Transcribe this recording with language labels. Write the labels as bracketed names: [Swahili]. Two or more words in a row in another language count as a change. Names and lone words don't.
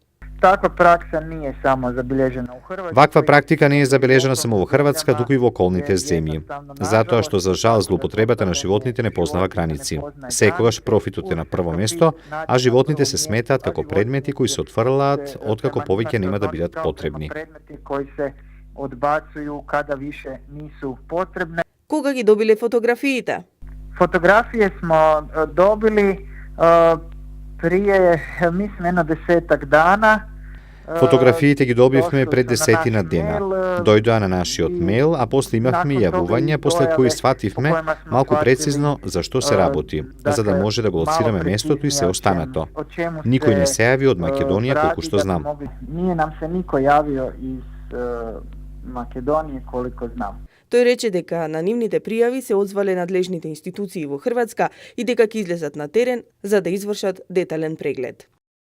[Macedonian] Таква пракса не е само забележена у Хрватска. Ваква практика не е забележена само во Хрватска, туку и во околните земји. Затоа што за жал злоупотребата на животните не познава граници. Секогаш профитот е на прво место, а животните се сметаат како предмети кои се отфрлаат откако повеќе нема да бидат потребни. [Croatian] Odbacuju kada više nisu potrebne. [Macedonian] Кога ги добиле фотографиите? [Croatian] Фотографije smo dobili prije, mislim, jedno 10 dana. [Macedonian] Фотографиите ги добивме пред 10 дена. Дојдоа на нашиот мејл, а после имавме јавувања, после кои свативме малку прецизно за што се работи, за да може да го лоцираме местото и се останато. Никој не се јави од Македонија, колку што знам. [Croatian] Nije nam se niko javio iz Македонија, koliko znam. [Macedonian] Тој рече дека на нивните пријави се одзвале надлежните институции во Хрватска и дека ќе излезат на терен за да извршат детален преглед.